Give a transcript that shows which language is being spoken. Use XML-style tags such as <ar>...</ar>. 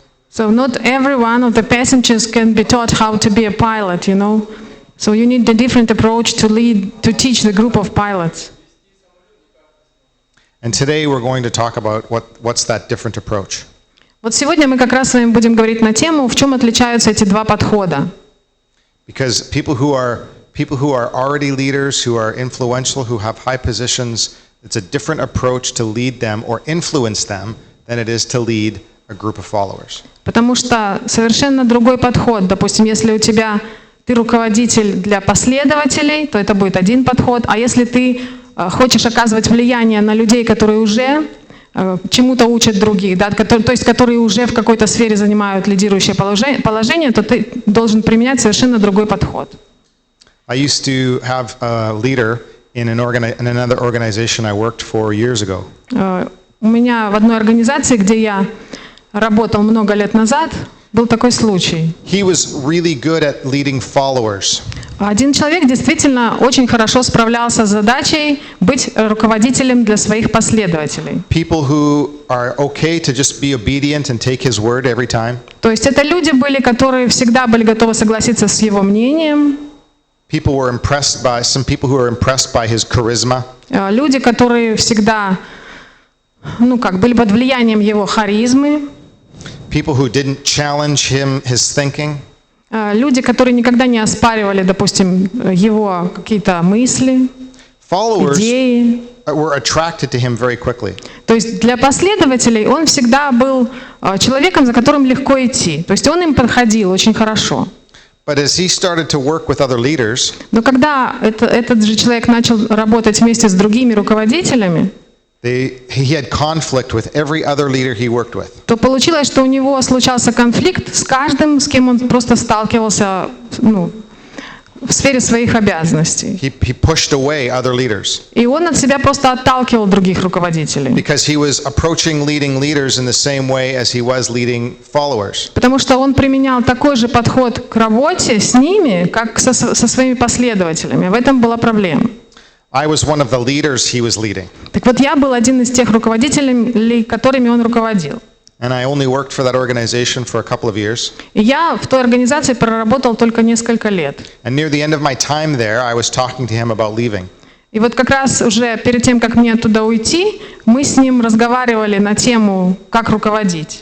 <en>So not every one of the passengers can be taught how to be a pilot, you know. So you need a different approach to teach the group of pilots. And today we're going to talk about what's that different approach.</en> <ru>Вот сегодня мы как раз с вами будем говорить на тему, в чем отличаются эти два подхода.</ru> <en>Because people who are already leaders, who are influential, who have high positions, it's a different approach to lead them or influence them than it is to lead a group of followers.</en> <ru>Потому что совершенно другой подход. Допустим, если ты руководитель для последователей, то это будет один подход. А если ты хочешь оказывать влияние на людей, которые уже чему-то учат других, да, то есть которые уже в какой-то сфере занимают лидирующее положение, то ты должен применять совершенно другой подход.</ru> <en>I used to have a leader in another organization I worked for years ago.</en> <ru>У меня в одной организации, где я работал много лет назад, был такой случай.</ru> <en>He was really good at leading followers.</en> <ru>Один человек действительно очень хорошо справлялся с задачей быть руководителем для своих последователей.</ru> <en>People who are okay to just be obedient and take his word every time.</en> <ru>То есть это люди были, которые всегда были готовы согласиться с его мнением.</ru> <en>Some people who were impressed by his charisma.</en> <ru>Люди, которые всегда, были под влиянием его харизмы.</ru> <en>People who didn't challenge his thinking.</en> <ru>Люди, которые никогда не оспаривали, допустим, его какие-то мысли, идеи.</ru> <en>Were attracted to him very quickly.</en> <ru>То есть для последователей он всегда был человеком, за которым легко идти. То есть он им подходил очень хорошо.</ru> <en>But as he started to work with other leaders,</en> <ru>но когда этот же человек начал работать вместе с другими руководителями,</ru> <en>he had conflict with every other leader he worked with.</en> <ru>То получилось, что у него случался конфликт с каждым, с кем он просто сталкивался, в сфере своих обязанностей.</ru> <en>He pushed away other leaders.</en> <ru>И он от себя просто отталкивал других руководителей.</ru> <en>Because he was approaching leading leaders in the same way as he was leading followers.</en> <ru>Потому что он применял такой же подход к работе с ними, как со своими последователями. В этом была проблема.</ru> <en>I was one of the leaders he was leading.</en> <ru>Так вот, я был один из тех руководителей, которыми он руководил.</ru> <en>And I only worked for that organization for a couple of years.</en> <ru>И я в той организации проработал только несколько лет.</ru> <en>And near the end of my time there, I was talking to him about leaving.</en> <ru>И вот как раз уже перед тем, как мне оттуда уйти, мы с ним разговаривали на тему, как руководить.</ru>